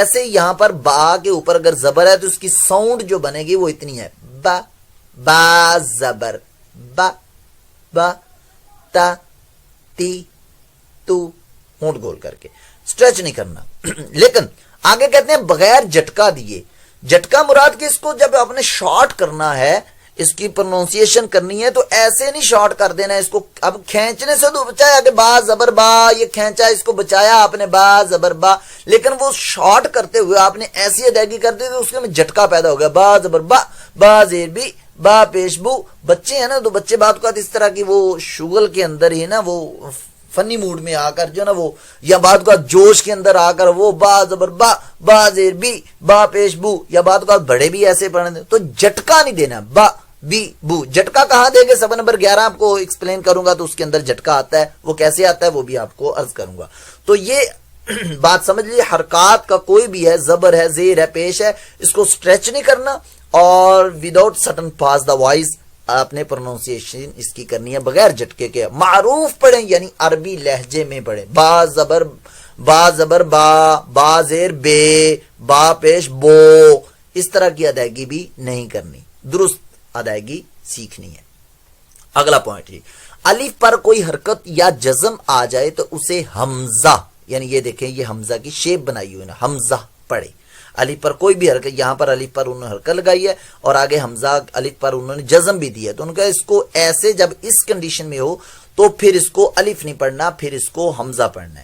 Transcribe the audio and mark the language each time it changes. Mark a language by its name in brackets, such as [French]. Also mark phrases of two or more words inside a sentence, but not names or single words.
[Urdu] ایسے یہاں پر با کے اوپر اگر زبر ہے تو اس کی ساؤنڈ جو بنے گی وہ اتنی ہے، با، با زبر با، با، تا، تی، تو، ہونٹ گول کر کے، سٹریچ نہیں کرنا. لیکن آگے کہتے ہیں بغیر جھٹکا دیے. جھٹکا مراد کہ اس کو جب آپ نے شارٹ کرنا ہے, اس کی پروننسیشن کرنی ہے تو ایسے نہیں شارٹ کر دینا اس کو. اب کھینچنے سے تو بچایا کہ با زبر با، یہ کھینچا اس کو بچایا آپ نے با زبر با، لیکن وہ شارٹ کرتے ہوئے آپ نے ایسی ادائیگی کر دی تو اس میں جھٹکا پیدا ہو گیا. با زبر با، با زیر بی، با پیش بو. بچے ہیں نا تو بچے بات کو اس طرح کی وہ شغل کے اندر ہی نا وہ فنی موڈ میں آ کر جو نا وہ یا بات کا جوش کے اندر آ کر وہ با زبر با، با زیر بی، با پیش بو، یا بات کا بڑے بھی ایسے پڑھنے تو جھٹکا نہیں دینا. با بی بو جھٹکا کہاں دے گے؟ سبق نمبر 11 آپ کو ایکسپلین کروں گا تو اس کے اندر جھٹکا آتا ہے. وہ کیسے آتا ہے وہ بھی آپ کو عرض کروں گا. تو یہ بات سمجھ لیجیے، حرکات کا کوئی بھی ہے، زبر ہے، زیر ہے، پیش ہے، اس کو سٹریچ نہیں کرنا اور [English] without stun pass the wise [Urdu] آپ نے پروننسیشن اس کی کرنی ہے بغیر جھٹکے کے. معروف پڑھیں یعنی عربی لہجے میں پڑھیں. با زبر با، با زیر بے، با پیش بو. اس طرح کی ادائیگی بھی نہیں کرنی، درست ادائیگی سیکھنی ہے. اگلا پوائنٹ ہے الف پر کوئی حرکت یا جزم آ جائے تو اسے حمزہ، یعنی یہ دیکھیں یہ حمزہ کی شیپ بنائی ہوئی ہے نا، حمزہ پڑھے. الف پر کوئی بھی حرکت، یہاں پر الف پر انہوں نے حرکت لگائی ہے اور آگے حمزہ الف پر انہوں نے جزم بھی دیا ہے تو ان کا اس کو ایسے جب اس کنڈیشن میں ہو تو پھر اس کو الف نہیں پڑھنا، پھر اس کو حمزہ پڑھنا ہے.